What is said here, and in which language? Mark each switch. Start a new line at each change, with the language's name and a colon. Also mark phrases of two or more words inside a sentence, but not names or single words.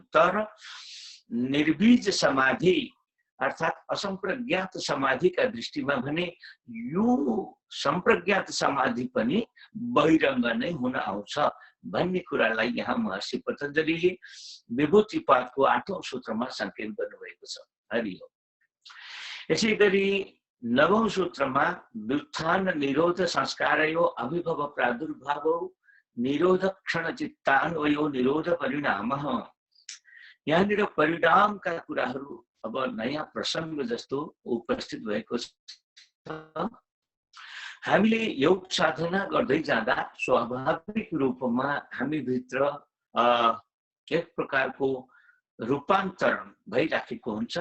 Nepali: तर निर्बीज समाधि अर्थात असम्प्रज्ञात समाधिका दृष्टिमा भने यो सम्प्रज्ञात समाधि पनि बहिरङ्ग नै हुन आउँछ भन्ने कुरालाई यहाँ महर्षि पतञ्जलिले विभूतिपादको 8औं सूत्रमा संकेत गर्नुभएको छ।
Sanskrit: हरि ओम।
Nepali: यसै गरी 9औं सूत्रमा
Sanskrit: व्युत्थान निरोध संस्कारयो अभिभव प्रादुर्भावो निरोध क्षण चित्तान्वयो निरोध परिणामः।
Nepali: यहाँनिर परिणामका कुराहरू अब नयाँ प्रसङ्ग जस्तो उपस्थित भएको छ। हामीले योग साधना गर्दै जाँदा स्वाभाविक रूपमा हामी भित्र एक प्रकारको रूपान्तरण भइराखेको हुन्छ।